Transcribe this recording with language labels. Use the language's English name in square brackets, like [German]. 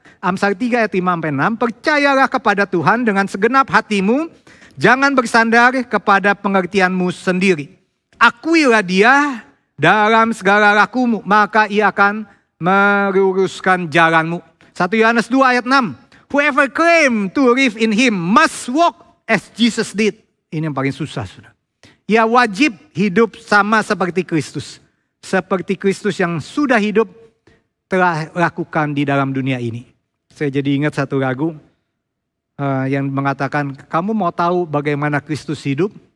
[Indonesian] Amsal 3 ayat 5-6. Percayalah kepada Tuhan dengan segenap hatimu, jangan bersandar kepada pengertianmu sendiri. Akuilah dia dalam segala lakumu, maka ia akan meluruskan jalanmu. 1 Yohanes 2 ayat 6. [English] Whoever claim to live in him must walk as Jesus did. [Indonesian] Ini yang paling susah, sudah. Ya wajib hidup sama seperti Kristus. Seperti Kristus yang sudah hidup telah lakukan di dalam dunia ini. Saya jadi ingat satu lagu yang mengatakan, kamu mau tahu bagaimana Kristus hidup?